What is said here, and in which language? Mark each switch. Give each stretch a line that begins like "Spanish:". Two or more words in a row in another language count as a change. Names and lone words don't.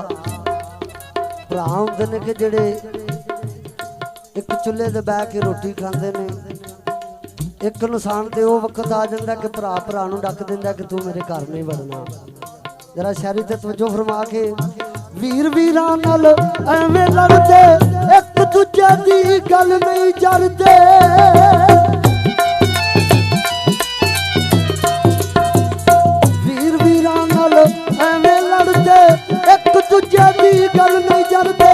Punjabi: ਹੋਂਦੇ ਨੇ ਕਿ ਜਿਹੜੇ ਏਕ ਚੁੱਲ੍ਹੇ ਤੇ ਬੈਠ ਕੇ ਰੋਟੀ ਖਾਂਦੇ ਨੇ। ਏਕ ਨੁਕਸਾਨ ਤੇ ਵੋ ਵਕਤ ਆ ਜਾਤਾ ਕਿ ਭਰਾ ਭਰਾ ਨੂੰ ਡੱਕ ਦਿੰਦਾ ਕਿ ਤੂ ਮੇਰੇ ਘਰ ਨਹੀਂ ਵੜਨਾ। ਜ਼ਰਾ ਸ਼ਹਿਰੀ ਤੇ ਤਵੱਜੋ ਫ਼ਰਮਾ ਕੇ ਵੀਰ ਵੀਰਾਂ ਨਾਲ ਐਵੇਂ ਲੜਦੇ, ਇੱਕ ਦੂਜੇ ਦੀ ਗੱਲ ਨਹੀਂ ਜਰਦੇ। ਵੀਰ ਵੀਰਾਂ ਨਾਲ ਐਵੇਂ ਲੜਦੇ, ਇੱਕ ਦੂਜੇ ਦੀ ਗੱਲ ਨਹੀਂ ਜਰਦੇ।